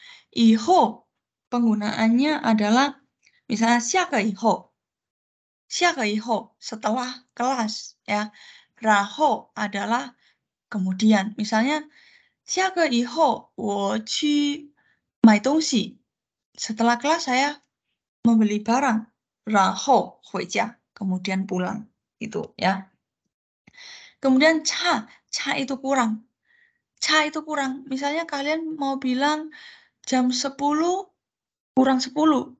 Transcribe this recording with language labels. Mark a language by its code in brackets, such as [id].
[id] 以后 penggunaannya adalah misalnya 下课以后 setelah kelas ya. 然后 adalah kemudian. [zh] Misalnya 下课以后我去买东西. [id] Setelah kelas saya membeli barang. [zh] 然后回家, [id] kemudian pulang. Gitu ya. Kemudian cha itu kurang. Cha itu kurang. Misalnya kalian mau bilang jam 10 kurang 10.